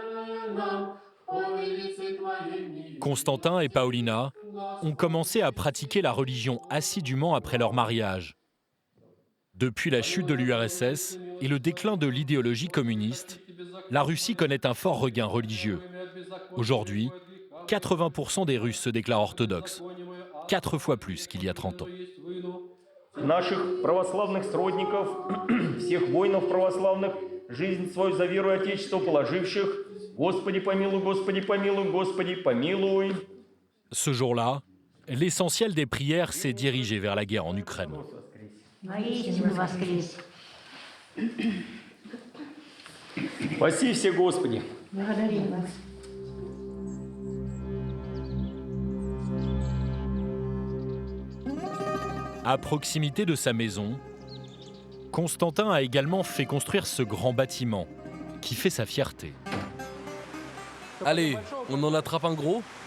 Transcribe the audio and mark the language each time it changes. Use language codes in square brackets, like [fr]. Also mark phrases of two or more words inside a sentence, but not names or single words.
[fr] Constantin et Paulina ont commencé à pratiquer la religion assidûment après leur mariage. Depuis la chute de l'URSS et le déclin de l'idéologie communiste, la Russie connaît un fort regain religieux. Aujourd'hui, 80% des Russes se déclarent orthodoxes, 4 fois plus qu'il y a 30 ans. [ru] Наших православных сродников, всех воинов православных, жизнь свою за веру и Отечество положивших, Господи помилуй, Господи помилуй, Господи помилуй. [fr] Ce jour-là, l'essentiel des prières s'est dirigé vers la guerre en Ukraine. [ru] Спаси все, Господи. [fr] À proximité de sa maison, Constantin a également fait construire ce grand bâtiment, qui fait sa fierté. Allez, on en attrape un gros?